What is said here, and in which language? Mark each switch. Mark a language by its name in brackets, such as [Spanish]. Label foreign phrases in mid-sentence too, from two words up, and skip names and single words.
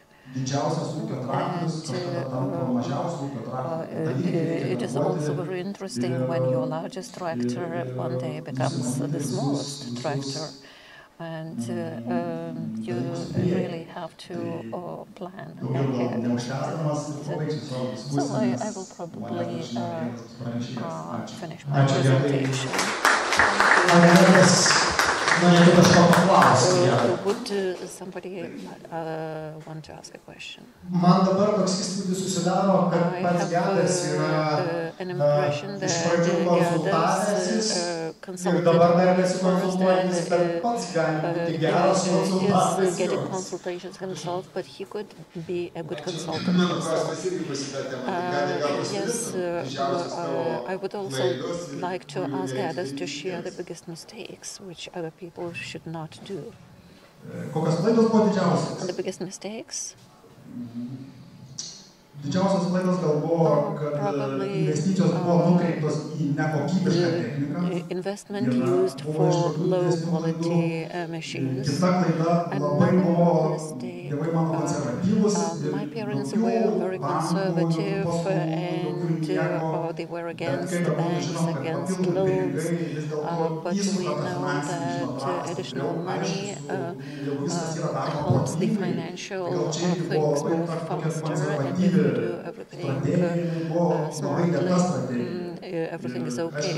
[English] And it is also very interesting when your largest tractor one day becomes the smallest tractor, and you really have to plan ahead. So I will probably finish my presentation. Would somebody want to ask a question? [Lithuanian] Man dabar toks įspūdis susidaro, kad pats Gedas yra iš pradžių konsultavęsis ir dabar dar nesikonsultuojantis, bet pats gali būti geras konsultantas. [English] Getting consultations himself, but he could be a good consultant himself. Yes, I would also like to ask Gedas to share the biggest mistakes which other people should not do. [Lithuanian] Kokios klaidos buvo didžiausios? [English] The biggest mistakes? [Lithuanian] Didžiausios klaidos gal buvo, kad investicijos buvo nukreiptos į nekokybišką techniką. [English] Investment used for low quality machines. [Lithuanian] Kita klaida labai buvo, tėvai mano konservatyvus. [English] My parents were very conservative and they were against banks, against loans. But we know that additional money helps the financial things move faster, and if we do everything smartly, everything is okay.